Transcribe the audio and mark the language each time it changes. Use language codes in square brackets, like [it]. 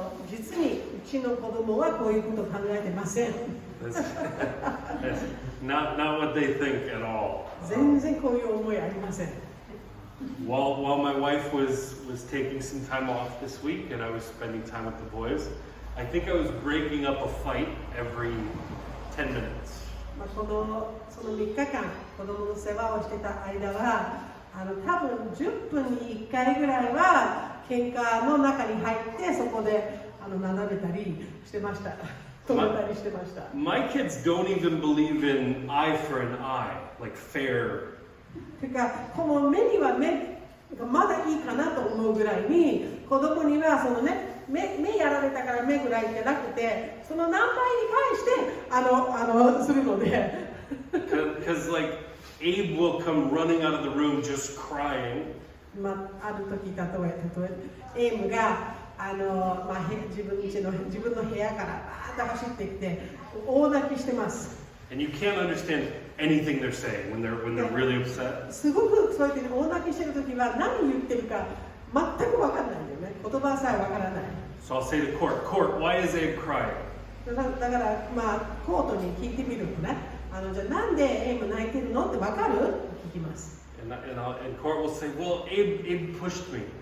[ja] 実にうちの子供はこういうことを考えてません。 [en] That's not what they think at all. [ja] 全然こういう思いありません。 [en] While my wife was taking some time off this week and I was spending time with the boys, I think I was breaking up a fight every 10 minutes. [ja] その3日間子供の世話をしてた間は多分10分に1回ぐらいは喧嘩の中に入ってそこで斜めたりしてました。止めたりしてました。 [en] My kids don't even believe in eye for an eye, like fair. [ja] てかこの目には目がまだいいかなと思うぐらいに子供にはそのね目やられたから目ぐらいじゃなくてその何倍に返してするので。 [en] Because like Abe will come running out of the room just crying. [ja] ある時例えエイムが自分の部屋からバーッと走ってきて大泣きしてます。 [en] And you can't understand anything they're saying when they're really upset. [ja] すごくそうやって大泣きしてる時は何言ってるか全く分かんないんだよね。言葉さえ分からない。 [en] So I'll say to Court, why is Abe crying? [ja] だからコートに聞いてみるのね。じゃあなんでエイム泣いてるのって分かる？聞きます。 [en] And Court will say, well, Abe pushed me.